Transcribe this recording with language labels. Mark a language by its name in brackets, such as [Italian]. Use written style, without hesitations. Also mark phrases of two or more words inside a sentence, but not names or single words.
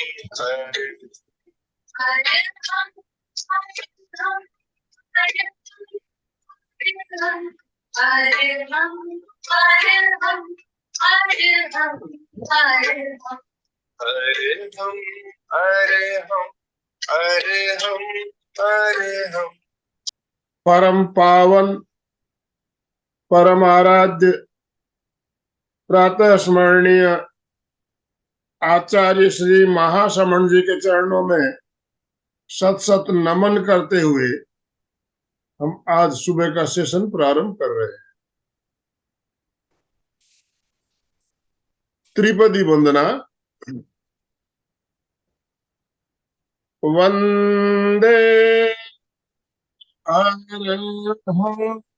[Prakrit languages] अरहं अरहं अरहं अरहं। [Hindi] परम पावन परम आराध्य प्रातः स्मरणीय आचार्य श्री महाश्रमण जी के चरणों में सत सत नमन करते हुए हम आज सुबह का सेशन प्रारंभ कर रहे हैं। त्रिपदी वंदना। [Prakrit languages] वंदे अरहं